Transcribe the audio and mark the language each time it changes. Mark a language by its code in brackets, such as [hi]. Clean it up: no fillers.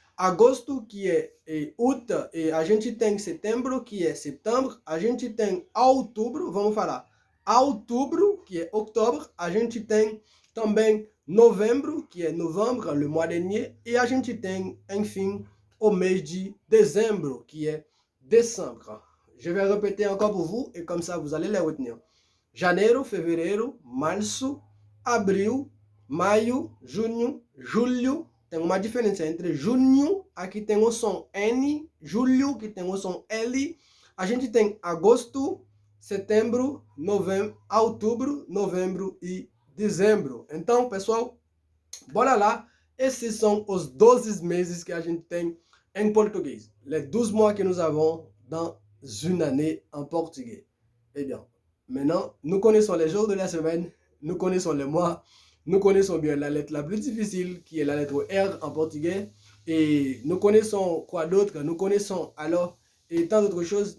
[pt] Agosto, que é août, e a gente tem setembro, que é setembro, a gente tem outubro, vamos falar, outubro, que é outubro, a gente tem também novembro, que é novembro, [fr] le mois dernier, [pt] e a gente tem, enfim, o mês de dezembro, que é décembre. [fr] Je vais répéter encore pour vous, et comme ça, vous allez les retenir. [pt] Janeiro, fevereiro, março, abril, maio, junho, julho. Tem uma diferença entre junho, aqui tem o som N, julho, que tem o som L. A gente tem agosto, setembro, novembro, outubro, novembro e dezembro. Então, pessoal, bora lá. Esses são os 12 meses que a gente tem em português. [fr] Les 12 mois que nous avons dans une année en portugais. Eh bien, maintenant, nous connaissons les jours de la semaine, nous connaissons les mois. Nous connaissons bien la lettre la plus difficile, qui est la lettre R en portugais. Et nous connaissons quoi d'autre? Nous connaissons alors, et tant d'autres choses.